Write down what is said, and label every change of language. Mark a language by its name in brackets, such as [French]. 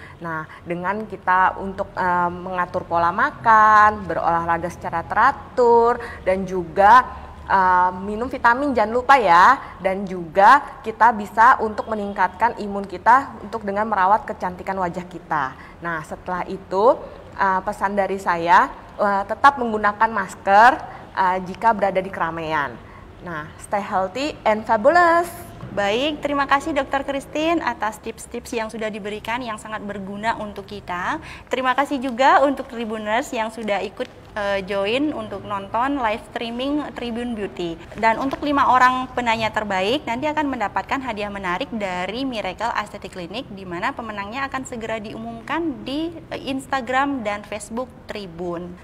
[Indonesian] Nah, dengan kita untuk mengatur pola makan, berolahraga secara teratur, dan juga minum vitamin jangan lupa ya, dan juga kita bisa untuk meningkatkan imun kita untuk dengan merawat kecantikan wajah kita. Nah, setelah itu pesan dari saya tetap menggunakan masker jika berada di keramaian. [English] Nah, stay healthy and fabulous. [Indonesian] Baik, terima kasih Dr. Christine atas tips-tips yang sudah diberikan yang sangat berguna untuk kita. Terima kasih juga untuk Tribuners yang sudah ikut join untuk nonton live streaming Tribun Beauty. Dan untuk 5 orang penanya terbaik nanti akan mendapatkan hadiah menarik dari Miracle Aesthetic Clinic, di mana pemenangnya akan segera diumumkan di Instagram dan Facebook Tribun.